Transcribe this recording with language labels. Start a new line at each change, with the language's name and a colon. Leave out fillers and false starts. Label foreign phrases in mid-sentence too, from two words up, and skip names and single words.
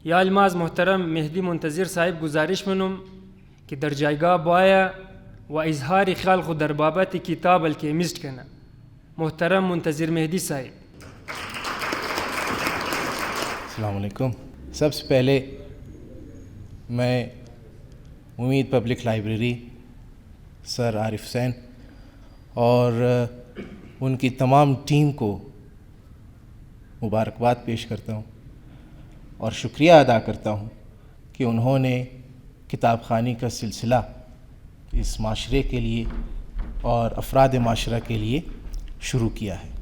Persian: یا الماز محترم مهدی منتظر صاحب گزارش منم که در جایگاه باید و اظهار خیال خود در بابت کتاب الکیمیسٹ کنه. محترم منتظر مهدی صاحب.
Arabic: السلام علیکم.
Urdu: سب سے پہلے میں امید پبلک لائبریری سر عارف حسین اور ان کی تمام ٹیم کو مبارکباد پیش کرتا ہوں اور شکریہ ادا کرتا ہوں کہ انہوں نے کتاب خوانی کا سلسلہ اس معاشرے کے لیے اور افراد معاشرہ کے لیے شروع کیا ہے.